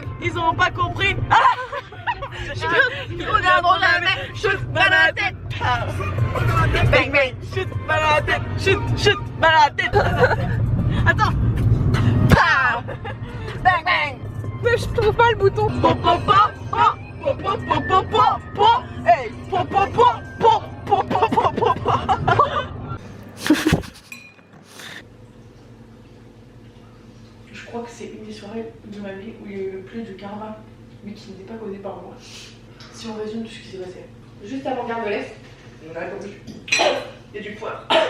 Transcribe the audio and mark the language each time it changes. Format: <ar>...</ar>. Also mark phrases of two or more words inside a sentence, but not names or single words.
<fr>Ils ont pas compris. Ils reviendront jamais. Shoot, mal à la tête. Bang bang. Chut, mal à la tête. Chut, mal à la tête. Attends. Pow. Bang bang. Mais je trouve pas le bouton. Po, po, po, po, po, po, po, po, po, po. Hey, po, po, po, po, po, po, po, po, po. Je crois que c'est une des soirées de ma vie où il y a eu le plus de karma, mais qui n'était pas causé par moi. Si on résume tout ce qui s'est passé. Juste avant Gare de l'Est, on a répondu. Il y a du poire.</fr>